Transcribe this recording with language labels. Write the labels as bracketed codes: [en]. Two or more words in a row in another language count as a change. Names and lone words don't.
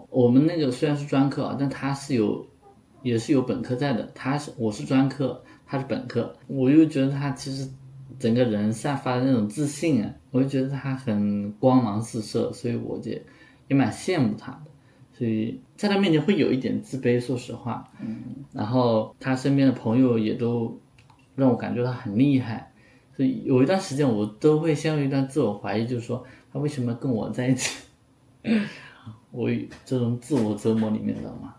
[zh] 我們那個雖然是專科啊，但他也是有本科在的。我是專科，他是本科，我又覺得他其實整個人散發的那種自信啊，我就覺得他很光芒四射，所以我也蠻羨慕他的。所以在他面前會有一點自卑，說實話。然後他身邊的朋友也都讓我感覺他很厲害，所以有一段時間我都會陷入一段自我懷疑，就是說他為什麼跟我在一起？我這種自我折磨裡面，知道嗎？